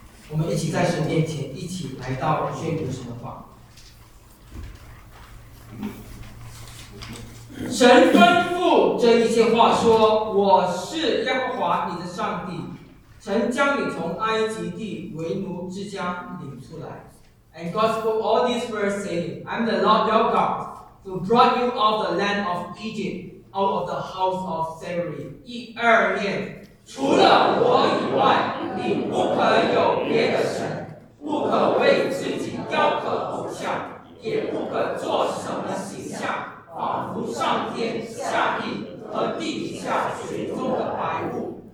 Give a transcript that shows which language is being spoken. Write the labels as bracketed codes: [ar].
[zh] 我们一起在神面前，一起来到宣读神的话。神吩咐这一些话说，我是耶和华你的上帝，曾将你从埃及地为奴之家领出来。 [en] And God spoke all these words saying, I'm the Lord your God, who brought you out of the land of Egypt, out of the house of slavery. [zh] 一二念，除了我以外，你不可有别的神，不可为自己雕刻偶像，也不可做什么形象，仿佛上天下地和地底下水中的白物。